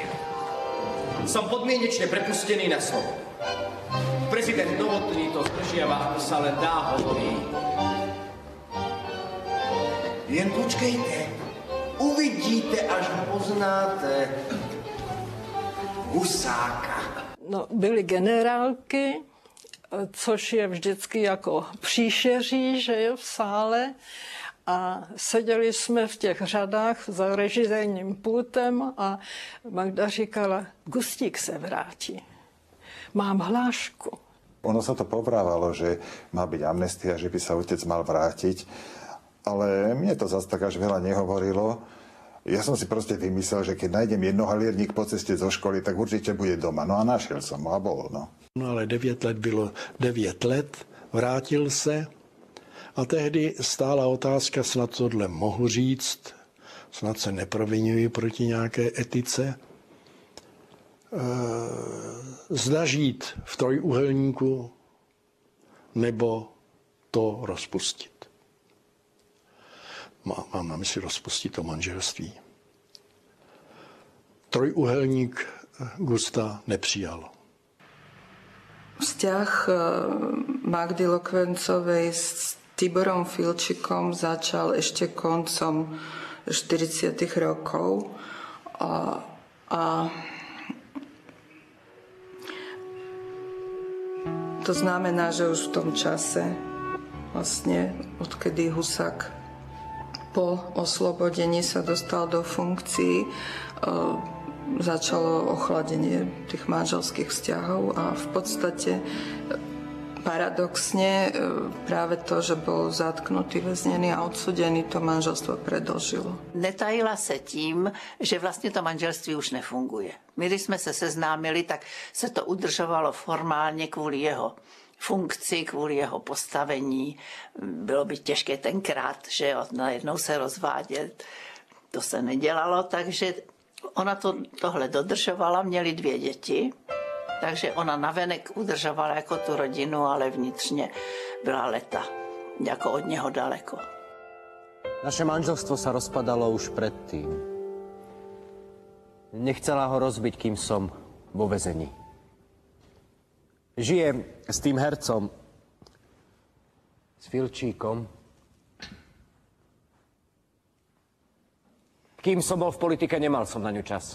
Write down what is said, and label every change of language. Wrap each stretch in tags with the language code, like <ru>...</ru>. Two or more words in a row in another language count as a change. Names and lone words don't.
<sk>Som podmienečne prepustený na slovo. Prezident Novotný to zdržiava, ako sa len dá, hovorí.</sk> <cs>Jen počkejte, uvidíte, až ho poznáte. Husáka. No, byly generálky, což je vždycky jako příšeří, že jo, v sále. A seděli jsme v těch řadách za režijním pultem a Magda říkala, Gustík se vrátí. Mám hlášku.</cs> <sk>Ono sa to povrávalo, že má byť amnestia, že by sa otec mal vrátiť, ale mne to zase tak až veľa nehovorilo. Ja som si proste vymyslel, že keď nájdem jednohalierník po ceste zo školy, tak určite bude doma. No a našiel som ho a bol, no.</sk> <cs>No ale 9 let bylo 9 let, vrátil se. A tehdy stála otázka, snad tohle mohu říct, snad se neproviňuji proti nějaké etice. Zda žít v trojúhelníku, nebo to rozpustit. Mám na mysli rozpustit to manželství. Trojúhelník Gusta nepřijal.</cs> <sk>Vzťah Magdy Lokvencovej s Tiborom Filčikom začal ešte koncom 40. rokov a to znamená, že už v tom čase, vlastne odkedy Husák po oslobodení sa dostal do funkcií, začalo ochladenie tých manželských vzťahov a v podstate paradoxne práve to, že bol zatknutý, väznený a odsudený, to manželstvo predĺžilo.</sk> <cs>Netajila se tím, že vlastně to manželství už nefunguje. My, když jsme se seznámili, tak se to udržovalo formálně kvůli jeho funkci, kvůli jeho postavení. Bylo by těžké tenkrát, že najednou se rozvádět. To se nedělalo, takže ona tohle dodržovala, měli 2 děti. Takže ona navenek udržovala jako tu rodinu, ale vnitřně byla leta, jako od něho daleko.</cs> <sk>Naše manželstvo sa rozpadalo už predtým. Nechcela ho rozbiť, kým som vo väzení. Žije s tým hercom, s Filčíkom. Kým som bol v politike, nemal som na ňu čas.</sk>